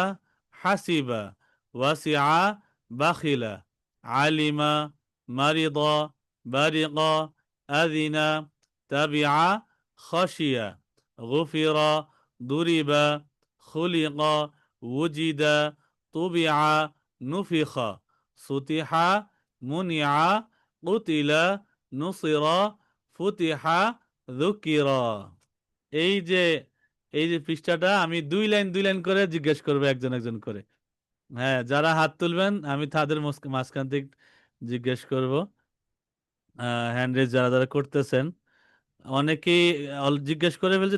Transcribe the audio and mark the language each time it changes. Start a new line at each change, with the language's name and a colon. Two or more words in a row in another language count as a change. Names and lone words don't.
Arabic: حَسِبَ، وَسِعَ، بَخِلَ, عَلِمَ، مَرِضَ، بَرِقَ، أَذِنَ، تَبِعَ، خَشِيَ، غُفِرَ، ضُرِبَ، خُلِقَ، وُجِدَ، تُبِعَ، نُفِخَ، سُطِحَ، مُنِعَ، قُتِلَ، نُصِرَ، فُتِحَ، ذُكِرَ.
Bangla: এই যে এই যে পৃষ্ঠাটা, আমি 2 লাইন 2 লাইন করে জিজ্ঞেস করবো একজন একজন করে। হ্যাঁ, যারা হাত তুলবেন আমি তাদের মাঝখান থেকে জিজ্ঞেস করব।
English: hand raise
Bangla: যারা যারা করতেছেন, অনেকেই জিজ্ঞেস করে ফেলছে।